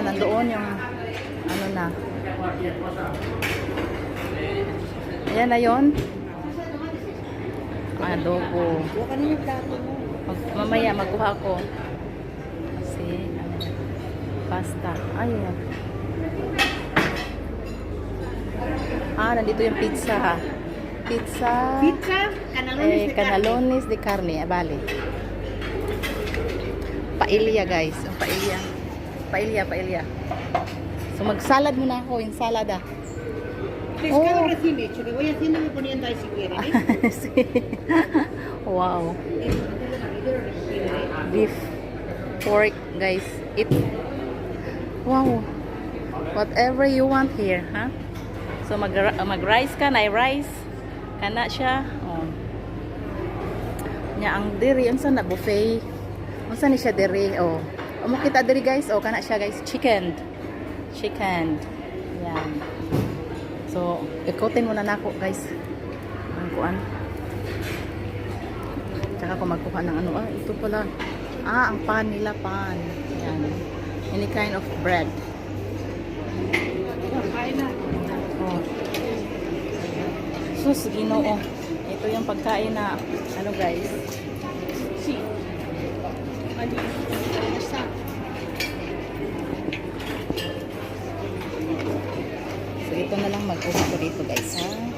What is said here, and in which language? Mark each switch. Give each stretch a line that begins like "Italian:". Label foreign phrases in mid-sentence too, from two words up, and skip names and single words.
Filipino: Nandoon yung ano na. Yan na yun. Adobo. Huwag ka na yung plato mo. Mamaya, magkuha ko. Kasi, pasta. Ayan. Nandito yung pizza ha. Pizza. Canalones de carne. Bale. Paella guys. Yung paella. Paella. So magsalad muna ako. Yung salad ah.
Spanish: Pescado recién hecho, que voy haciendo y poniendo ahí si quieren, ¿eh? Sí.
English: Wow. Beef. Pork guys. Wow. Whatever you want here, ha?
Filipino: So mag-rice ka na, rice.
Cebuano: Kana siya.
Filipino: Oh.
Cebuano: Nya ang diri unsa na buffet. Unsa ni siya diri? Oh. Amo kita diri guys. Oh, kana siya guys. Chicken.
Filipino: Yan. So, ikotin muna nako guys. Ang kuan. Tsaka ko magkuha ng ano. Ito pala. Ang pan nila, pan. Yan.
English: Any kind of bread. Oh.
Cebuano: Sus, Ginoo.
Filipino: Ito yung pagkain na ano guys. So ito na lang magkuha ko dito guys ha.